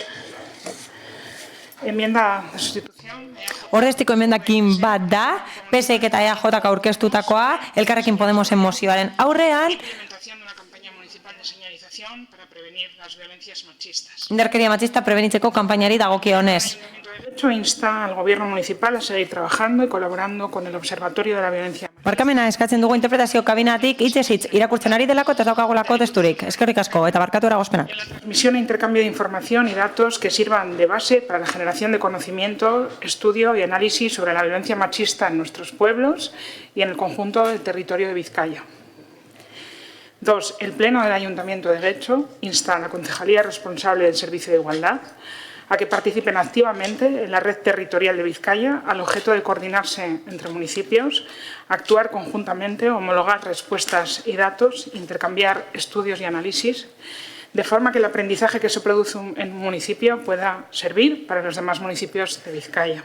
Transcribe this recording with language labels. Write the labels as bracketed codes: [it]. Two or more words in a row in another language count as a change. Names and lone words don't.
[es] Enmienda de sustitución. [eu] Ordeztiko emendakin bat da, PSek eta EAJak aurkeztutakoa, Elkarrekin Podemosen mozioaren aurrean, indarkeria matxista prebenitzeko kanpainari dagokionez. [es] De hecho, insta al gobierno municipal a seguir trabajando y colaborando con el Observatorio de la Violencia. [eu] Barkamena eskatzen dugu interpretazio kabinatik hitzez hitz irakurtzen ari delako eta ez daukagolako testurik. Eskerrik asko eta barkatu eragozpenak. [es] Transmisión e intercambio de información y datos que sirvan de base para la generación de conocimiento, estudio y análisis sobre la violencia machista en nuestros pueblos y en el conjunto del territorio de Vizcaya. 2. El Pleno del Ayuntamiento de Getxo insta a la Concejalía responsable del Servicio de Igualdad a que participen activamente en la red territorial de Vizcaya al objeto de coordinarse entre municipios, actuar conjuntamente, homologar respuestas y datos, intercambiar estudios y análisis, de forma que el aprendizaje que se produce en un municipio pueda servir para los demás municipios de Vizcaya.